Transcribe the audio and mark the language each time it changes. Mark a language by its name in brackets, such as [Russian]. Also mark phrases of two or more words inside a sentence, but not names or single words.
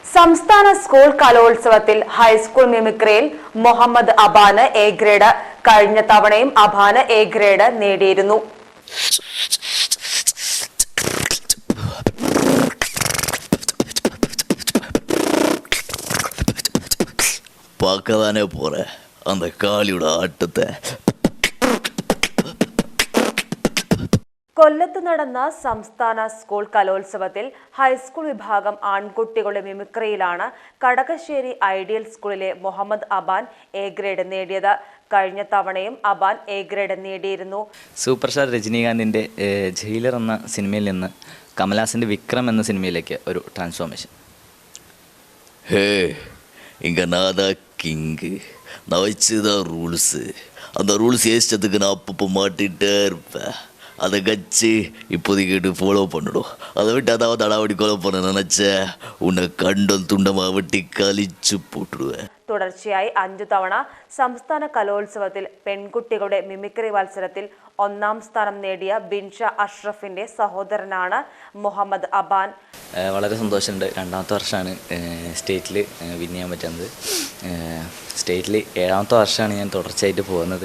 [Malayalam] സംസ്ഥാന സ്കൂൾ കലോത്സവത്തിൽ ഹൈസ്കൂൾ മിമിക്രിയിൽ മുഹമ്മദ് അബാന് [English] A grade. [Malayalam] കഴിഞ്ഞ തവണയും അബാന് [English] A grade [Malayalam] നേടിയിരുന്നു. [Tamil] பார்க்கதானே போற அந்த காளியோட ஆட்டத்தை. [Malayalam] കൊല്ലത്ത് നടന്ന സംസ്ഥാന സ്കൂൾ കലോത്സവത്തിൽ ഹൈസ്കൂൾ വിഭാഗം ആൺകുട്ടികളുടെ മിമിക്രിയിലാണ് കടകശ്ശേരി ഐഡിയൽ സ്കൂളിലെ മുഹമ്മദ് അബാൻ [English] A grade [Malayalam] നേടിയത്. കഴിഞ്ഞ തവണയും അബാൻ [English] A grade [Malayalam] നേടിയിരുന്നു. [English] super star [Malayalam] രജനീകാന്തിൻ്റെ ജയിലർ എന്ന സിനിമയിൽ നിന്ന് കമൽഹാസൻ്റെ വിക്രം എന്ന സിനിമയിലേക്ക് ഒരു ട്രാൻസ്ഫോർമേഷൻ. [Tamil] ஹே, இங்கே நான் தான் கிங்கு, நான் வச்சுதான் ரூல்ஸு. அந்த ரூல்ஸ் ஏசிட்டதுக்கு நான் அப்பப்போ மாட்டிகிட்டே இருப்பேன். அதை கட்சி இப்போதைக்கு ஃபாலோ பண்ணிடும். அதை விட்டு அதாவது அடாவடி கொலை பண்ண நினச்ச உன்னை கண்டம் துண்டமாக வெட்டி கழிச்சு போட்டுடுவேன். [Malayalam] തുടർച്ചയായി 5 തവണ സംസ്ഥാന കലോത്സവത്തിൽ പെൺകുട്ടികളുടെ മിമിക്രി മത്സരത്തിൽ 1ാം സ്ഥാനം നേടിയ ബിൻഷ അഷ്റഫിന്റെ സഹോദരനാണ് മുഹമ്മദ് അബാൻ. വളരെ സന്തോഷമുണ്ട്. 2ാമത്തെ വർഷമാണ് സ്റ്റേറ്റിൽ വിൻ ചെയ്യാൻ പറ്റുന്നത്. സ്റ്റേറ്റിൽ 7ാമത്തെ വർഷമാണ് ഞാൻ തുടർച്ചയായിട്ട് പോകുന്നത്.